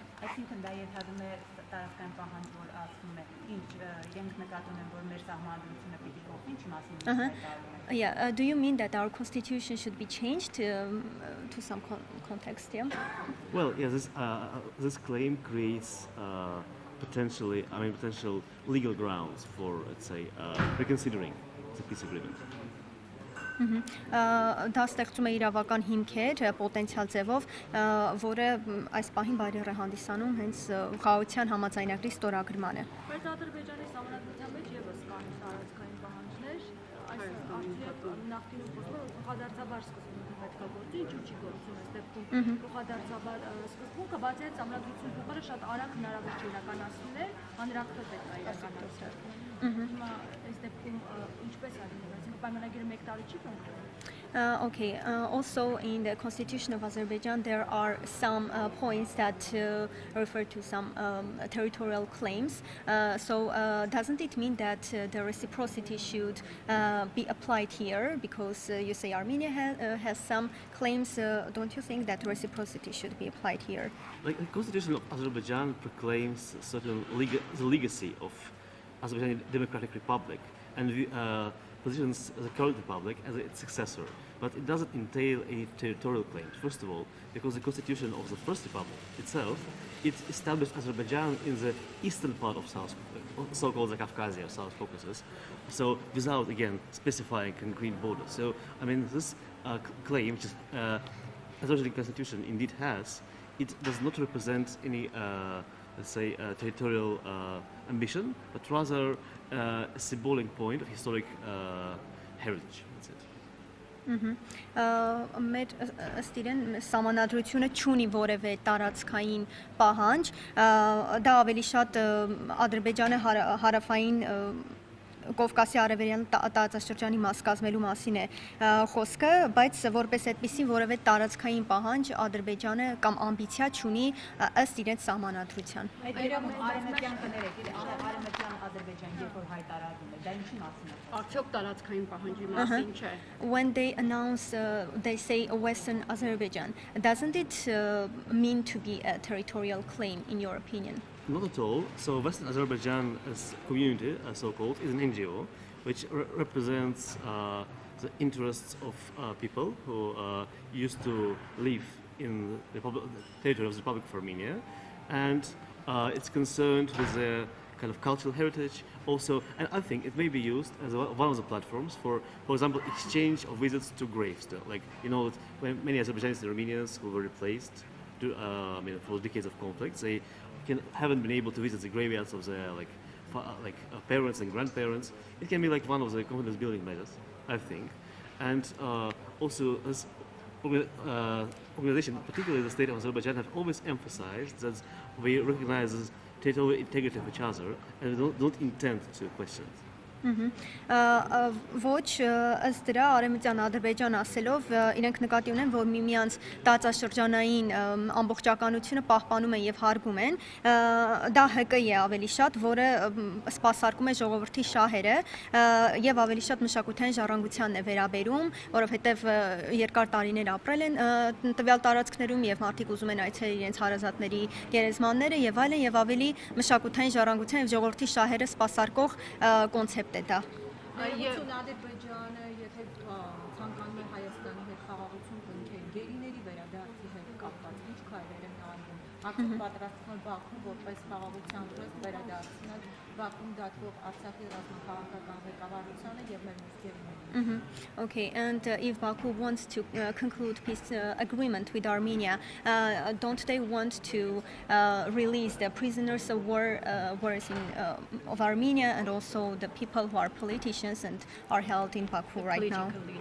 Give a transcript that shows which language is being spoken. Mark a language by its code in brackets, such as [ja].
[hy] Այսինքն դա ենթադրում է տարածքային պահանջ, որ ասում է, ինչ իրենք նկատում են, որ մեր սահմանադրությունը պիտի փոխվի, ինչ մասին։ [en] Yeah, do you mean that our constitution should be changed to some context, yeah? Well, yeah, this claim creates potential legal grounds for, let's say, reconsidering the peace agreement. [hy] Դա ստեղծում է իրավական հիմքեր պոտենցիալ ձևով, որը այս պահին բարիեր է հանդիսանում հենց խաղաղության համաձայնագրի ստորագրմանը։ Բայց Ադրբեջանի սահմանադրության մեջ եւս կան տարածքային պահանջներ, այս արդյոք նախկինում խոսվում է փոխադարձաբար սկզբունքը պետք է գործի, ինչու չի գործում այս դեպքում փոխադարձաբար սկզբունքը, բացի այդ սահմանադրություն փոխելը շատ արագ հնարավոր չէ իրականացնել, հանրակրթ պետք է իրականացնել։ Հիմա այս դեպքում ինչպես է լինելու, այսինքն պայմանագիրը 1 տարի չի կնքվում։ [en] Okay, also in the constitution of Azerbaijan there are some points that refer to some territorial claims. So doesn't it mean that the reciprocity should be applied here? Because you say Armenia has some claims, don't you think that reciprocity should be applied here? Like the constitution of Azerbaijan proclaims certain the legacy of Azerbaijan Democratic Republic and positions the current republic as its successor, but it doesn't entail any territorial claims. First of all, because the constitution of the first republic itself, it established Azerbaijan in the eastern part of so-called the Caucasia, South Caucasus, so without again specifying concrete borders. So I mean this claim, which is Azerbaijani constitution indeed has, it does not represent any let's say territorial ambition, but rather a symbolic point of historic heritage. That's it. [hy] Մեր ըստ իրեն սահմանադրությունը չունի որևէ տարածքային պահանջ, դա ավելի շատ Ադրբեջանը հարավային Կովկասի արևելյան տարածաշրջանի մաս կազմելու մասին է խոսքը, բայց որպես այդպիսի որևէ տարածքային պահանջ Ադրբեջանը կամ ամբիցիա չունի ըստ իրենց սահմանադրության։ Այդ արևմտյան կներեք, արևմտյան Ադրբեջան երբ որ հայտարարում է, դա ինչի մասին է։ Արդյոք տարածքային պահանջի մասին չէ։ [en] When they announce, they say Western Azerbaijan, doesn't it mean to be a territorial claim in your opinion? Not at all. So Western Azerbaijan as community, so-called, is an NGO which represents the interests of people who used to live in the territory of the Republic of Armenia, and it's concerned with their kind of cultural heritage also, and I think it may be used as one of the platforms for example, exchange of visits to graves. Like, you know, when many Azerbaijanis and Armenians who were replaced for decades of conflict, they haven't been able to visit the graveyards of their parents and grandparents. It can be like one of the confidence building measures, I think. And also this organization, particularly the state of Azerbaijan, have always emphasized that we recognize the territorial integrity of each other and we don't intend to question it. [hy] Ոչ ըստ դրա արևմտյան Ադրբեջան ասելով իրենք նկատի ունեն, որ միմյանց տարածաշրջանային ամբողջականությունը պահպանում են եւ հարգում են, դա ՀԿ-ի է ավելի շատ, որը սպասարկում է ժողովրդի շահերը եւ ավելի շատ մշակութային ժառանգությանն է վերաբերում, որովհետեւ երկար տարիներ ապրել են տվյալ տարածքներում եւ մարդիկ ուզում են այցելել իրենց հարազատների գերեզմանները եւ այլն եւ ավելի մշակութային ժառանգության եւ ժողովրդի շահերը սպասարկող կոնցեպտ է դա։ Ադրբեջանը եթե ցանկանում է Հայաստանի հետ խաղաղություն կնքել, գերիների վերադարձի հետ կապված ինչ քայլեր են արվում։ Արդյոք պատրաստվում է Բաքուն որպես խաղաղության դրստ վերադարձնել Բաքվում դատվող Արցախի ռազմաքաղաքական ղեկավարությանը եւ մեր մյուս գերիներին։ [en] Okay, and if Baku wants to conclude peace agreement with Armenia, don't they want to release the prisoners of war of Armenia and also the people who are politicians and are held in Baku right now?